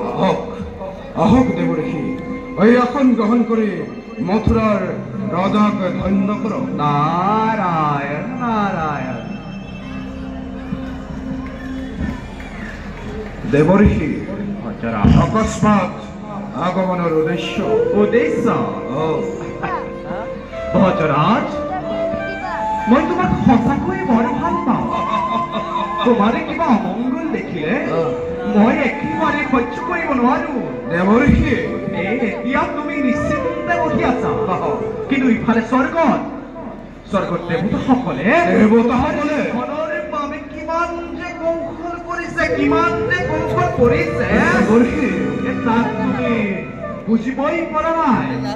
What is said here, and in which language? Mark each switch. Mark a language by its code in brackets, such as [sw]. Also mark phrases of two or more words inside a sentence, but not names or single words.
[bn] আহক দেবর্ষি, এই আসন গ্রহণ করে মথুরার রাজাকে ধন্য করো। নারায়ণ নারায়ণ। দেবর্ষি অকস্মাৎ আগমনের উদ্দেশ্য ভজরাজ, [as] মই তোমাক সঁচাকৈ বৰ ভাল পাওঁ। তোমাৰে কিবা অমংগল দেখিলে মই একেবাৰে সহ্য কৰিব নোৱাৰো। দেৱৰ্ষি, এতিয়া তুমি নিশ্চিন্তে বহি আছা, কিন্তু ইফালে স্বৰ্গত দেৱতাসকলে ধনৰ বাবে কিমান যে কৌশল কৰিছে, দেৱৰ্ষি তাক তুমি বুজিবই পৰা নাই।